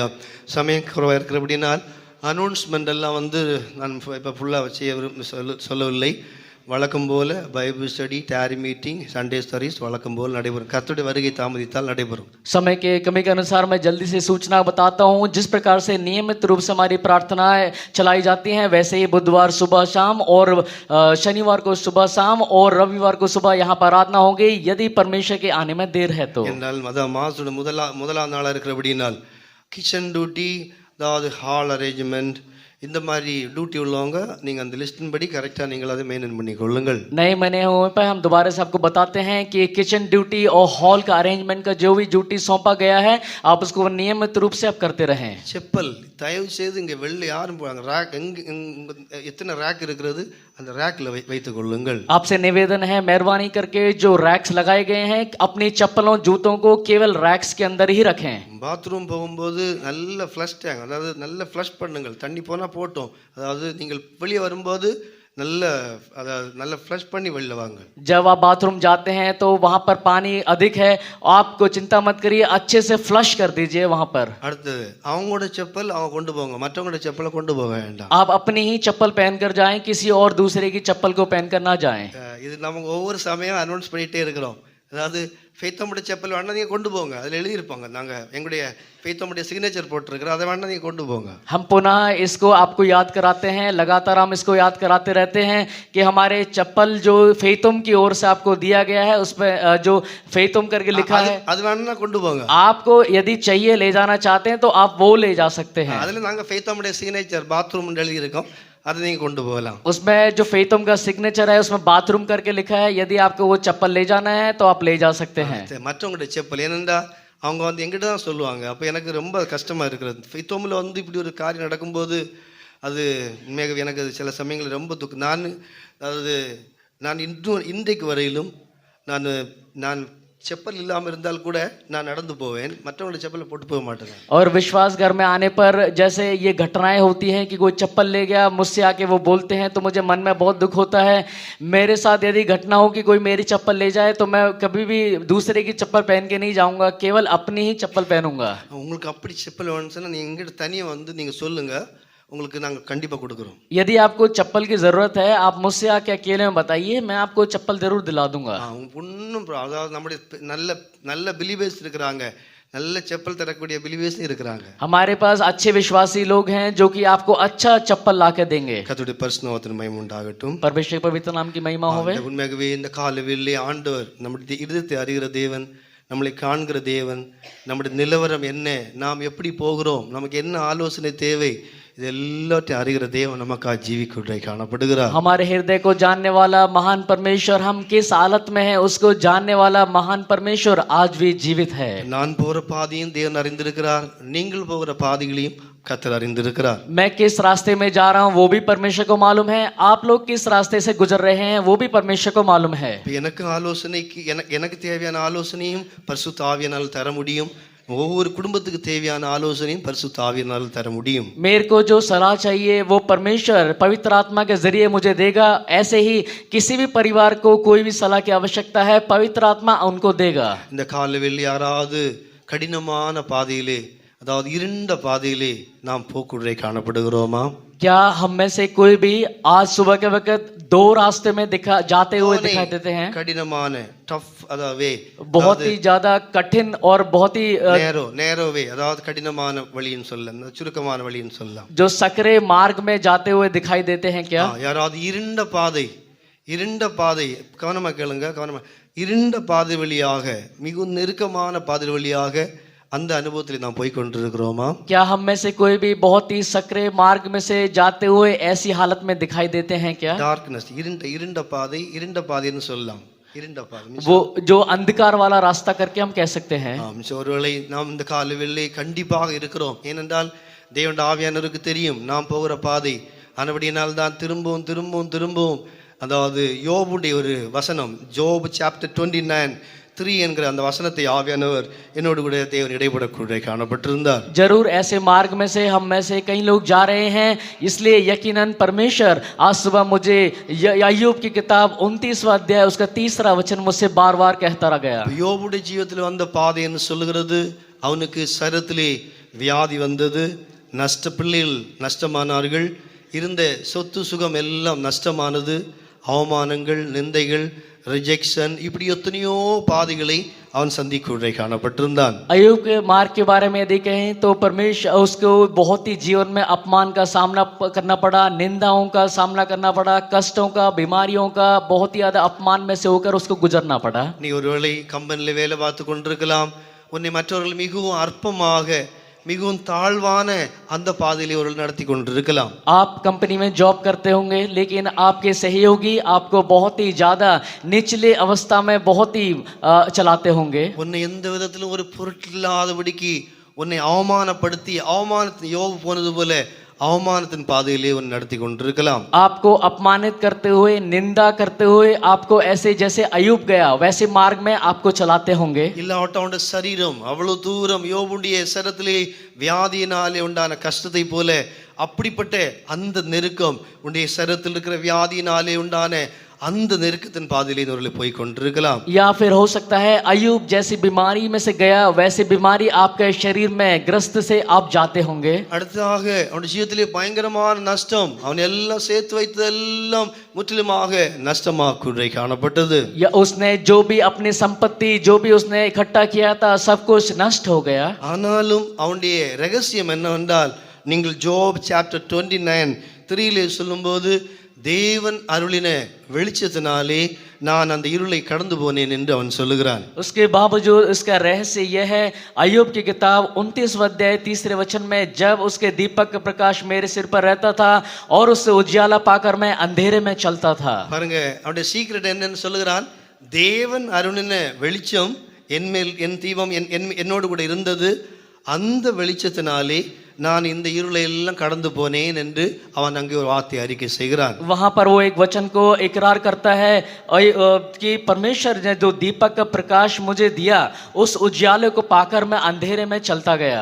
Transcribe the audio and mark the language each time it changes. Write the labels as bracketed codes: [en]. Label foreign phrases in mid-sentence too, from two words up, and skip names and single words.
[ta] சமயம் குறைவாக இருக்கிறபடினால் அனௌன்ஸ்மெண்ட் எல்லாம் வந்து நான் இப்போ ஃபுல்லாக வச்சு சொல்லவில்லை. வழக்கம் போல [en] Bible study, dairy meeting, Sunday service [ta] வழக்கம் போல் நடைபெறும். கர்த்தருடைய வருகை தாமதித்தால் நடைபெறும். [hi] समय के कमी के अनुसार मैं जल्दी से सूचना बताता हूँ। जिस प्रकार से नियमित रूप से हमारी प्रार्थनाएं चलाई जाती हैं, वैसे ही बुधवार सुबह शाम और शनिवार को सुबह शाम और रविवार को सुबह यहाँ पर आराधना होगी, यदि परमेश्वर के आने में देर है तो। [ta] என்றால் மாசோட முதலாம் நாளாக இருக்கிறபடினால் [en] kitchen duty, [ta] அதாவது [en] hall arrangement, [ta] இந்த மாதிரி டியூட்டி உள்ளவங்க நீங்கள் அந்த லிஸ்டின் படி கரெக்டாக நீங்கள் அதை மெயின்டைன் பண்ணிக்கொள்ளுங்கள். [hi] नए महीने होने पर हम दोबारा से आपको बताते हैं कि [en] kitchen duty [hi] और हॉल का अरेंजमेंट का जो भी ड्यूटी सौंपा गया है, आप उसको नियमित रूप से आप करते रहें. [ta] செப்பல் தயவு செய்து இங்கே வெளில யாரும் போகிறாங்க, ரேக் எத்தனை ரேக் இருக்கிறது அந்த ரேக்கில் வைத்துக் கொள்ளுங்கள். [hi] आपसे निवेदन है, मेहरबानी करके जो रैक्स लगाए गए हैं अपनी चप्पलों जूतों को केवल रैक्स के अंदर ही रखें. [ta] பாத்ரூம் போகும்போது நல்ல [en] flush tank, [ta] அதாவது நல்ல ஃப்ளஷ் பண்ணுங்கள். தண்ணி போனால் போட்டோம், அதாவது நீங்கள் வெளியே வரும்போது நல்ல ஃப்ளஷ் பண்ணி வெளில வாங்க. [hi] जब आप बाथरूम जाते हैं तो वहां पर पानी अधिक है, आपको चिंता मत करिए, अच्छे से फ्लश कर दीजिए वहां पर. [ta] அடுத்தது அவங்களோட செப்பல் அவங்க கொண்டு போங்க, மற்றவங்களோட செப்பலை கொண்டு போக வேண்டாம். [hi] आप अपनी ही चप्पल पहनकर जाएं, किसी और दूसरे की चप्पल को पहनकर ना जाएं. [ta] இது நம்ம ஒவ்வொரு சமயம் அனௌன்ஸ் பண்ணிகிட்டே இருக்கிறோம். அதாவது ஃபெய்த்தோமுடைய செப்பல் வேணா நீங்கள் கொண்டு போங்க, அதில் எழுதியிருப்பாங்க, நாங்கள் எங்களுடைய ஃபெய்த்தோமுடைய சிக்னேச்சர் போட்டிருக்கிறோம், அதை வேணா நீங்கள் கொண்டு போங்க. [hi] हम पुनः इसको आपको याद कराते हैं, लगातार हम इसको याद कराते रहते हैं कि हमारे चप्पल जो फेतुम की ओर से आपको दिया गया है, उसमें जो फेतुम करके लिखा है, [ta] அது வேணா கொண்டு போங்க. [hi] आपको यदि चाहिए ले जाना चाहते हैं तो आप वो ले जा सकते हैं. [ta] அதில் நாங்கள் ஃபெய்த்தோமுடைய சிக்னேச்சர் பாத்ரூம் எழுதியிருக்கோம், அதை நீங்கள் கொண்டு போகலாம். [hi] उसमें जो फेतुम का सिग्नेचर है उसमें बाथरूम करके लिखा है, यदि आपको वो चप्पल ले जाना है तो आप ले जा सकते हैं. [ta] மற்றவங்களுடைய செப்பல் ஏனென்றா அவங்க எங்கிட்ட தான் சொல்லுவாங்க. அப்போ எனக்கு ரொம்ப கஷ்டமாக இருக்கிறது. ஃபெய்த்தோமில் இப்படி ஒரு காரியம் நடக்கும்போது அது எனக்கு சில சமயங்கள் ரொம்ப துக்கம். நான் இன்றைக்கு வரையிலும் நான் செப்பல் இல்லாமல் இருந்தால் கூட நான் நடந்து போவேன், மற்றவங்களுடைய செப்பலை போட்டு போக மாட்டேன். [hi] और विश्वास घर में आने पर जैसे ये घटनाएं होती हैं कि कोई चप्पल ले गया, मुझसे आके वो बोलते हैं तो मुझे मन में बहुत दुख होता है. मेरे साथ यदि घटना हो कि कोई मेरी चप्पल ले जाए तो मैं कभी भी दूसरे की चप्पल पहन के नहीं जाऊंगा, केवल अपनी ही चप्पल पहनूंगा. [ta] உங்களுக்கு அப்படி செப்பல் வேணும்னா நீங்கள் எங்கிட்ட தனியாக வந்து நீங்கள் சொல்லுங்கள், உங்களுக்கு நாங்கள் கண்டிப்பாக கொடுக்குறோம். [hi] यदि आपको चप्पल की ज़रूरत है, आप मुझसे आके अकेले में बताइए, मैं आपको चप्पल ज़रूर दिला दूंगा. [ta] ஒன்றும் அதாவது நம்முடைய நல்ல நல்ல பிலீவர்ஸ் இருக்கிறாங்க, நல்ல செப்பல் தரக்கூடிய பிலீவர்ஸ் இருக்கிறாங்க. [hi] हमारे पास अच्छे विश्वासी लोग हैं जो कि आपको अच्छा चप्पल ला के देंगे. [ta] கர்த்தருடைய பரிசுத்தத்தின் மகிமை உண்டாகட்டும். [hi] परमेश्वर पवित्र नाम की महिमा होवे. [ta] உண்மையாகவே இந்த காலவெளியிலே ஆண்டவர் நம்முடைய இதயத்தை அறிகிற தேவன், நம்மளை காண்கிற தேவன், நம்முடைய நிலவரம் என்ன, நாம் எப்படி போகிறோம், நமக்கு என்ன ஆலோசனை தேவை, இது எல்லாத்தையும் அறிகிற தேவன் நமக்காக ஜீவிக்குள்ளே காணப்படுகிறார். [hi] हमारे हृदय को जानने वाला महान परमेश्वर, हम किस हालत में हैं उसको जानने वाला महान परमेश्वर आज भी जीवित है. [ta] நான் போகிற பாதையும் தேவன் அறிந்திருக்கிறார், நீங்கள் போகிற பாதைகளையும் கர்த்தர் அறிந்திருக்கிறார். [hi] मैं किस रास्ते में जा रहा हूँ वो भी परमेश्वर को मालूम है, आप लोग किस रास्ते से गुजर रहे हैं वो भी परमेश्वर को मालूम है. [ta] எனக்கு ஆலோசனைக்கு எனக்கு தேவையான ஆலோசனையும் பரிசுத்த ஆவியானவரால் தர முடியும். ஒவ்வொரு குடும்பத்துக்கு தேவையான ஆலோசனையும் பரிசுத்த ஆவியானவரால் தர முடியும். [hi] मेरे को जो सलाह चाहिए वो परमेश्वर पवित्र आत्मा के जरिए मुझे देगा. ऐसे ही किसी भी परिवार को कोई भी सलाह की आवश्यकता है, पवित्र आत्मा उनको देगा. [ta] இந்த காலவெளி யாராவது கடினமான பாதையிலே, அதாவது இருண்ட பாதையிலே நாம் போக்குவரத்தை காணப்படுகிறோமா? [hi] क्या हम में से कोई भी आज सुबह के वक्त दो रास्ते में जाते हुए दिखाई देते हैं? [ta] கடினமான டஃப் அதாவது [hi] बहुत ही ज्यादा कठिन और बहुत ही [en] narrow way, [ta] அதாவது கடினமான வழின்னு சொல்லலாம், சுருக்கமான வழின்னு சொல்லலாம். [hi] जो सकरे मार्ग में जाते हुए दिखाई देते हैं. क्या [ta] யாராவது இருண்ட பாதை கவனமா கேளுங்க, கவனமா, இருண்ட பாதை வழியாக, மிகவும் நெருக்கமான பாதை வழியாக அந்த அனுபவத்தில் நாம் போய் கொண்டிருக்கிறோமா? [hi] क्या हम में से कोई भी बहुत ही सकरे मार्ग में से जाते हुए ऐसी हालत में दिखाई देते हैं? क्या [ta] டார்க்னஸ், இருண்ட பாதைன்னு சொல்லலாம். இருண்ட பாதை, [hi] वो जो अंधकार वाला रास्ता करके हम कह सकते हैं. [ta] ஒருவேளை நாம் இந்த காலவெளியிலே கண்டிப்பாக இருக்கிறோம். ஏனென்றால் தேவனுடைய ஆவியானவருக்கு தெரியும் நாம் போகிற பாதை. ஆனபடியினால் தான் திரும்பவும் அதாவது யோபுடைய ஒரு வசனம், [en] Job chapter 29:3 [ta] என்கிற அந்த வசனத்தை ஆவியானவர் என்னோடு கூட தேவன் இடைப்படக்கூடிய காணப்பட்டிருந்தார். [hi] जरूर ऐसे मार्ग में से हम में से कई लोग जा रहे हैं, इसलिए यकीनन परमेश्वर आज सुबह मुझे अय्यूब की किताब 29वां अध्याय उसका 3रा वचन मुझसे बार-बार कहता रह गया. [ta] யோபுடைய ஜீவிதத்தில் வந்த பாதை என்று சொல்லுகிறது, அவனுக்கு சரீரத்திலே வியாதி வந்தது, பிள்ளைகள் நஷ்டமானார்கள், இருந்த சொத்து சுகம் எல்லாம் நஷ்டமானது, அவமானங்கள், நிந்தைகள், ரிஜெக்ஷன், இப்படி எத்தனையோ பாதைகளை அவன் சந்திக்குள்ளே காணப்பட்டிருந்தான். [hi] अय्यूब के मार्ग के बारे में यदि कहें तो परमेश्वर उसको बहुत ही जीवन में अपमान का सामना करना पड़ा, निंदाओं का सामना करना पड़ा, कष्टों का, बीमारियों का बहुत ही ज्यादा अपमान में से होकर उसको गुजरना पड़ा. [ta] நீ ஒருவேளை கம்பெனில வேலை பார்த்து கொண்டிருக்கலாம். உன்னை மற்றவர்கள் மிகவும் அற்பமாக, மிகவும் தாழ்வான அந்த பாதையிலே அவர்கள் நடத்தி கொண்டிருக்கலாம். [hi] आप कंपनी में जॉब करते होंगे, लेकिन आपके सहयोगी आपको बहुत ही ज्यादा निचले अवस्था में बहुत ही चलाते होंगे. [ta] உன்னை எந்த விதத்திலும் ஒரு பொருட்டில்லாதபடிக்கு உன்னை அவமானப்படுத்தி, அவமானத்தின் யோபு போனது போல அவமானத்தின் பாதையிலே உன்னை நடத்தி கொண்டிருக்கலாம். [hi] आपको अपमानित करते हुए, निंदा करते हुए, आपको ऐसे जैसे अय्यूब गया वैसे मार्ग में आपको चलाते होंगे. [ta] இல்லாவிட்டால் அவனுடைய சரீரம் அவ்வளவு தூரம், யோபுடைய சரத்திலே வியாதியினாலே உண்டான கஷ்டத்தை போல அப்படிப்பட்ட அந்த நெருக்கம், உன்னுடைய சரத்தில் இருக்கிற வியாதியினாலே உண்டான அந்த நெருக்கத்தின் பாதையிலே இவர்கள் போய் கொண்டிருக்கலாம். [hi] या फिर हो सकता है अय्यूब जैसी बीमारी में से गया वैसे बीमारी आपके शरीर में ग्रस्त से आप जाते होंगे. [ta] அடுத்ததாக அவனுடைய ஜீவிதத்திலே பயங்கரமான நஷ்டம், அவன் எல்லாம் சேர்த்து வைத்ததெல்லாம் முற்றிலுமாக நஷ்டமாக காணப்பட்டது. [hi] या उसने जो भी अपनी संपत्ति, जो भी उसने इकट्ठा किया था, सब कुछ नष्ट हो गया. [ta] ஆனாலும் அவனுடைய ரகசியம் என்னவென்றால், நீங்கள் [en] Job chapter 29:3 [ta] சொல்லும்போது, தேவன் அருளின வெளிச்சத்தினாலே நான் அந்த இருளை கடந்து போனேன் என்று அவன் சொல்லுகிறான். [hi] उसके बावजूद इसका रहस्य यह है, अय्यूब की किताब 29 अध्याय 3 वचन में, जब उसके दीपक का प्रकाश मेरे सिर पर रहता था और उससे उजियाला पाकर मैं अंधेरे में चलता था. [ta] பாருங்க, அவனுடைய சீக்ரெட் என்னன்னு சொல்லுகிறான். தேவன் அருளின வெளிச்சம் என்மேல், என் தீபம் என்னோடு கூட இருந்தது, அந்த வெளிச்சத்தினாலே நான் இந்த இருளை எல்லாம் கடந்து போனேன் என்று அவன் அங்கே ஒரு வார்த்தை அறிக்கை செய்கிறான். [hi] वहां पर वो एक वचन को इकरार करता है कि परमेश्वर ने जो दीपक का प्रकाश मुझे दिया, उस उजियाले को पाकर मैं अंधेरे में चलता गया.